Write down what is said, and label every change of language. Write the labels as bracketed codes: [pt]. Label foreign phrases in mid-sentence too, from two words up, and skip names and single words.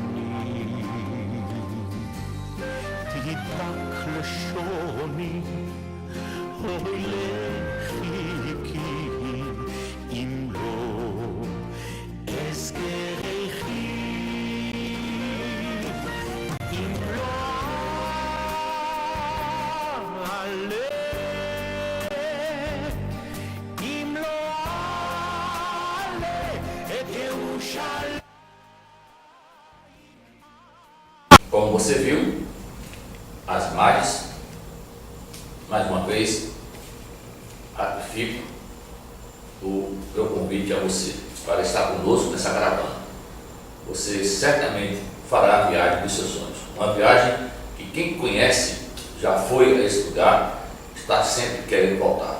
[he] תדבק לשוני, אוי לחיכי, אם לא אזכרכי. אם לא אעלה, אם לא אעלה את ירושלים. [pt] Como você viu as imagens, mais uma vez ratifico o meu convite a você para estar conosco nessa caravana. Você certamente fará a viagem dos seus sonhos, uma viagem que quem conhece, já foi a esse lugar, está sempre querendo voltar.